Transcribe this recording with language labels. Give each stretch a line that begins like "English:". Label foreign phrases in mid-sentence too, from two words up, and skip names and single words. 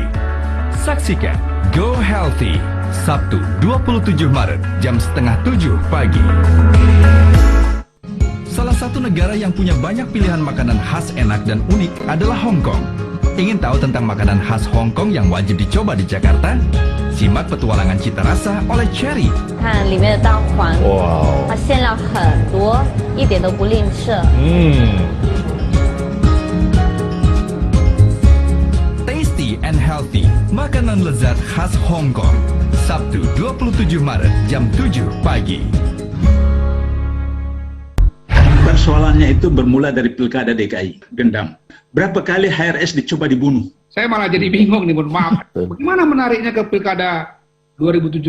Indonesian: Saksikan Go Healthy, Sabtu 27 Maret, jam setengah 7 pagi. Salah satu negara yang punya banyak pilihan makanan khas enak dan unik adalah Hong Kong. Ingin tahu tentang makanan khas Hong Kong yang wajib dicoba di Jakarta? Simak petualangan cita rasa oleh Cherry.
Chinese: 看里面的蛋黄，它馅料很多，一点都不吝啬。
English: Tasty and healthy,
Indonesian: makanan lezat khas Hong Kong. Sabtu 27 Maret, jam 7 pagi. Persoalannya itu bermula dari Pilkada DKI, dendam. Berapa kali HRS dicoba dibunuh? Saya malah jadi bingung nih, mohon maaf. Bagaimana menariknya ke Pilkada 2017?